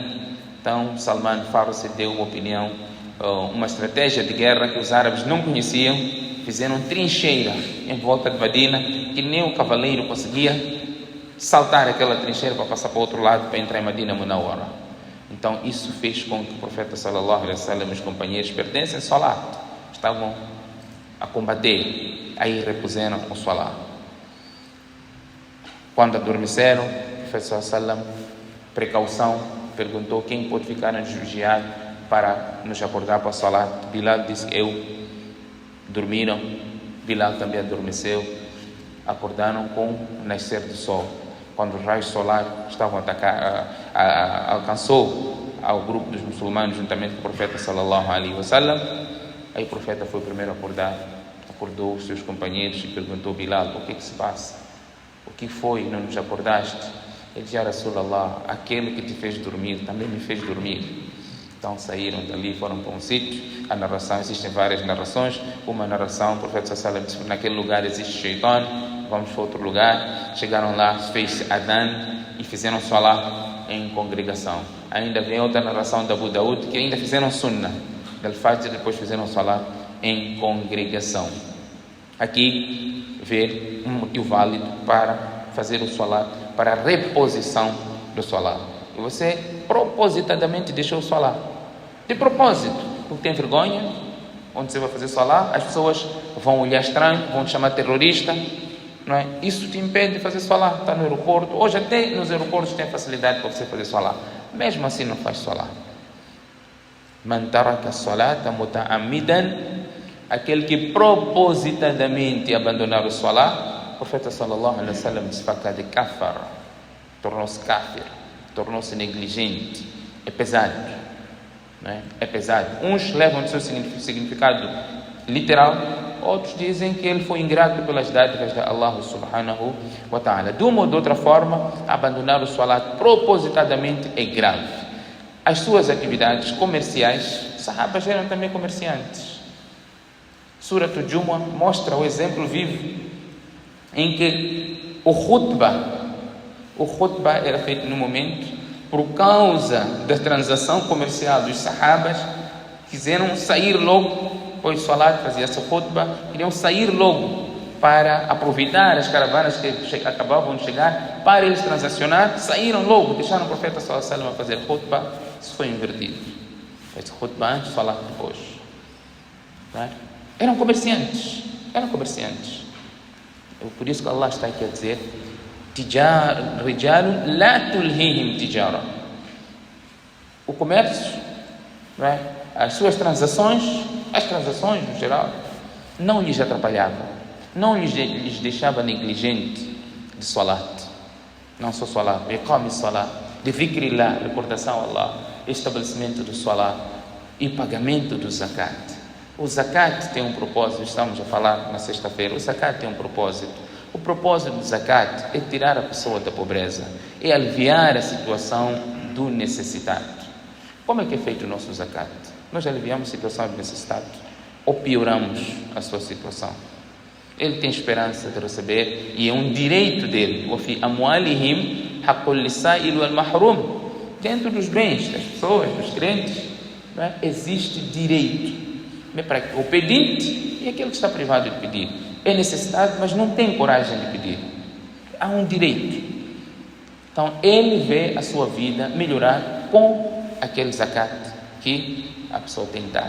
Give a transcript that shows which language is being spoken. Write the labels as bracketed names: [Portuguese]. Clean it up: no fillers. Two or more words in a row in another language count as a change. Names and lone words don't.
[Portuguese] Então Salman Farsi deu uma opinião, uma estratégia de guerra que os árabes não conheciam. Fizeram trincheira em volta de Medina, que nem o cavaleiro conseguia saltar aquela trincheira para passar para o outro lado, para entrar em Medina Munawwara. Então isso fez com que o profeta [Arabic] صلى الله عليه وسلم [Portuguese] e os companheiros pertencem ao salat, estavam a combater, aí repuseram o salat. Quando adormeceram, o profeta [Arabic] صلى الله عليه وسلم, [Portuguese] precaução, perguntou quem pode ficar a nos vigiar para nos acordar para o salat. Bilal disse, eu. Dormiram, Bilal também adormeceu. Acordaram com o nascer do sol. Quando os raios solares estavam a atacar, alcançou ao grupo dos muçulmanos juntamente com o profeta [Arabic] صلى الله عليه وسلم, [Portuguese] aí o profeta foi o primeiro a acordar, acordou os seus companheiros e perguntou, Bilal, o que se passa? O que foi? Não nos acordaste? Ele disse, Rasulallah, aquele que te fez dormir também me fez dormir. Então saíram dali, foram para um sítio. A narração, existem várias narrações. Uma narração, o profeta [Arabic] صلى الله عليه وسلم [Portuguese] disse, naquele lugar existe Shaitan, vamos para outro lugar. Chegaram lá, fez Adhan e fizeram salat em congregação. Ainda vem outra narração da Abu Daud que ainda fizeram Sunnah del Fajr e depois fizeram salat em congregação. Aqui ver um motivo válido para fazer o salat, para a reposição do salat. E você propositadamente deixou o salat, de propósito, porque tem vergonha. Onde você vai fazer salat, as pessoas vão olhar estranho, vão te chamar terrorista, não é? Isso te impede de fazer salat. Está no aeroporto, hoje até nos aeroportos tem facilidade para você fazer salat, mesmo assim não faz salat. [Arabic] من ترك الصلاة متعمدا, [Portuguese] aquele que propositadamente abandonar o salat, o profeta [Arabic] صلى الله عليه وسلم [Portuguese] disse, [Arabic] فقد كفر, [Portuguese] tornou-se kafir, tornou-se negligente. É pesado, não é? É pesado. Uns levam o seu significado literal, outros dizem que ele foi ingrato pelas dádivas de Allah [Arabic] سبحانه وتعالى. [Portuguese] De uma ou de outra forma, abandonar o salat propositadamente é grave. as suas atividades comerciais. Sahabas eram também comerciantes. Surat al-Jumu'ah mostra o exemplo vivo em que o khutbah era feito no momento por causa da transação comercial dos sahabas. Quiseram sair logo, pois Salat fazia essa khutbah, queriam sair logo para aproveitar as caravanas que acabavam de chegar, para eles transacionar. Saíram logo, deixaram o profeta [Arabic] صلى الله عليه وسلم [Portuguese] fazer khutbah. Isso foi invertido. Fez khutbah antes, Salat depois. Eram comerciantes. Por isso que Allah está aqui a dizer: [Arabic] رجال لا تلهيهم تجارة. [Portuguese] O comércio, as suas transações, no geral, não lhes atrapalhavam, não lhes deixava negligente de salat. Não só salat, [Arabic] إقام الصلاة, [Portuguese] de dhikrillah, recordação a Allah, estabelecimento do salat e pagamento do zakat. O zakat tem um propósito, estamos a falar na sexta-feira. O zakat tem um propósito. O propósito do zakat é tirar a pessoa da pobreza, é aliviar a situação do necessitado. Como é que é feito o nosso zakat? Nós aliviamos a situação do necessitado ou pioramos a sua situação? Ele tem esperança de receber e é um direito dele. [Arabic] وَفِي أَمْوَالِهِمْ حَقٌّ لِلسَّائِلِ وَالْمَحْرُومِ. [Portuguese] Dentro dos bens das pessoas, dos crentes, existe direito. Para o pedinte e aquele que está privado de pedir. É necessidade, mas não tem coragem de pedir. Há um direito. Então, ele vê a sua vida melhorar com aquele zakat que a pessoa tem que dar.